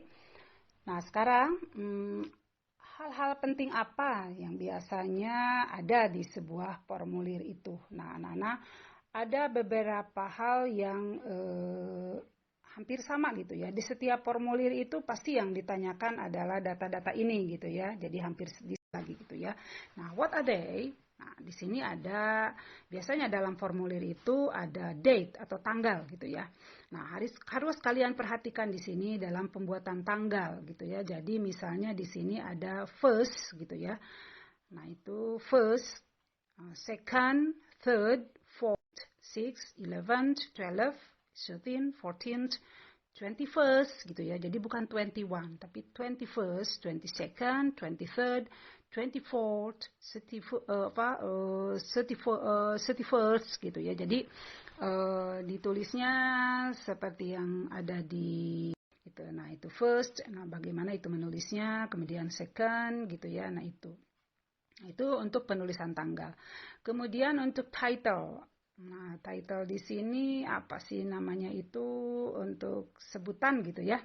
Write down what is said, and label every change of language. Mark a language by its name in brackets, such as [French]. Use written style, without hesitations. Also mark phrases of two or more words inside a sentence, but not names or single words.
[Indonesian] Nah, sekarang hal-hal penting apa yang biasanya ada di sebuah formulir itu? Nah, anak-anak, ada beberapa hal yang hampir sama gitu ya. Di setiap formulir itu pasti yang ditanyakan adalah data-data ini gitu ya. Jadi hampir lagi gitu ya. Nah, [English] what are they? [Indonesian] Nah, di sini ada, biasanya dalam formulir itu ada date atau tanggal gitu ya. Nah, harus kalian perhatikan di sini dalam pembuatan tanggal gitu ya. Jadi misalnya di sini ada first gitu ya. Nah, itu [English] first, second, third, fourth, sixth, 11th, 12th, 13th, 14th, 21st [Indonesian] gitu ya. Jadi bukan 21 tapi [English] 21st, 22nd, 23rd, 24th, 31st [Indonesian] gitu ya. Jadi ditulisnya seperti yang ada di gitu. Nah, itu first, nah bagaimana itu menulisnya, kemudian second gitu ya. Nah, itu untuk penulisan tanggal. Kemudian untuk title. Nah, title di sini apa sih namanya itu, untuk sebutan gitu ya.